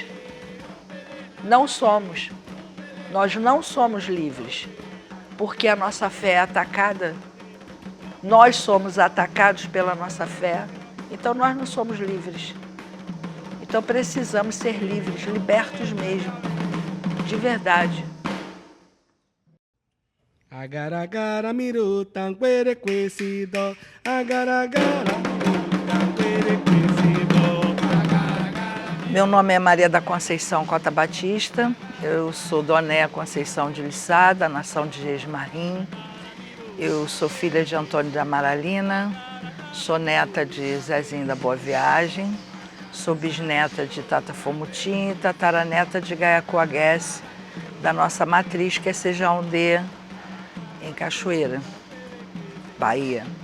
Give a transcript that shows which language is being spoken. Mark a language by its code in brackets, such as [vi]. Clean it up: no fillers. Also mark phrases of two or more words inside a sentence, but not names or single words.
[pt] Não somos. Nós não somos livres. Porque a nossa fé é atacada. Nós somos atacados pela nossa fé. Então nós não somos livres. Então precisamos ser livres, libertos mesmo. De verdade. Agaragara miru tanquere quesido, agaragara miru tanquere quesido. Meu nome é Maria da Conceição Cota Batista, eu sou Donéia Conceição de Lissá, da nação de Jesmarim. Eu sou filha de Antônio da Amaralina, sou neta de Zezinho da Boa Viagem, sou bisneta de Tata Fomutim e tataraneta de Gaiacoaguesse, da nossa matriz, que é Sejaondê, em Cachoeira, Bahia.